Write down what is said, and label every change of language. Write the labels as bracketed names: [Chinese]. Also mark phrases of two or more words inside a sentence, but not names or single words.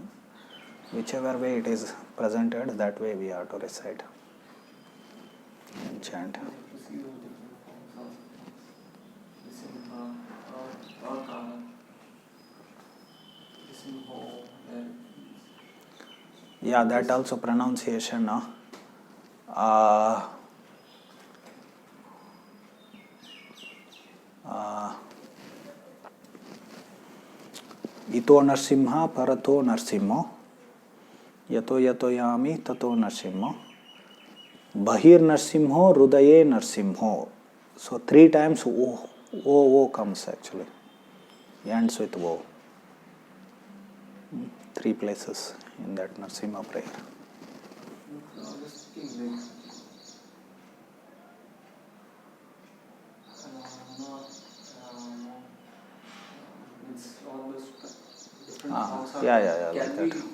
[English] Whichever way it is presented, that way we have to recite and chant. Yeah, that also pronunciation. No? [Sanskrit] इतो नृसिंहः परतो नृसिंहो यतो यतो यामि ततो नृसिंहो बहिर् नृसिंहो हृदये नृसिंहो. [English] So 3 times O comes actually. Ends with O. 3 places in that Narsimha prayer. Yeah, like that.